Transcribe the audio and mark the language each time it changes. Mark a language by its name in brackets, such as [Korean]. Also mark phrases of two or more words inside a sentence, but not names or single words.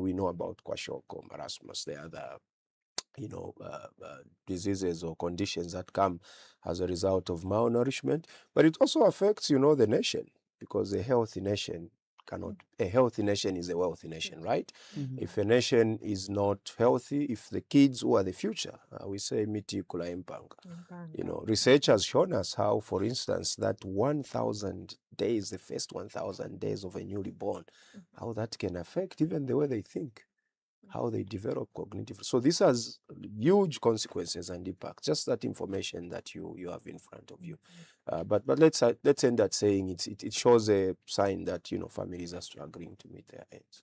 [English] We know about kwashiorkor, marasmus, the other diseases or conditions that come as a result of malnourishment, but it also affects, the nation, because a healthy nation is a wealthy nation, right? If a nation is not healthy, if the kids who are the future, we say [Bemba] miti kula impanga. [English] Research has shown us how, for instance, that 1,000 days, the first 1,000 days of a newly born, how that can affect even the way they think. how they develop cognitive. So this has huge consequences and impacts. Just that information that you have in front of you. But let's end that saying it shows a sign that families are struggling to meet their ends.